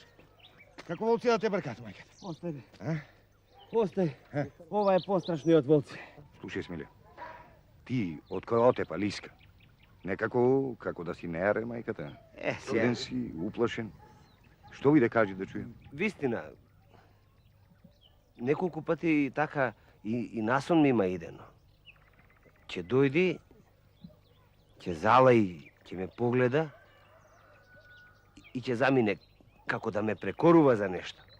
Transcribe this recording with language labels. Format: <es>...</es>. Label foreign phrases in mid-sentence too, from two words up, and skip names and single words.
<mk>Како волци да те бркат, мајке? Остај, бе. A? Ostaj. Ова је пострашни од волци. Слушај, Smile, ти од која отепа лиска. Некако, како да си нејаре, мајката. Чуден си, уплашен. Што ви да кажи да чујем? Вистина, неколку пати така и насон ми има идено. Ќе дојди, ќе залаи, ќе ме погледа и ќе замине како да ме прекорува за нешто.</mk>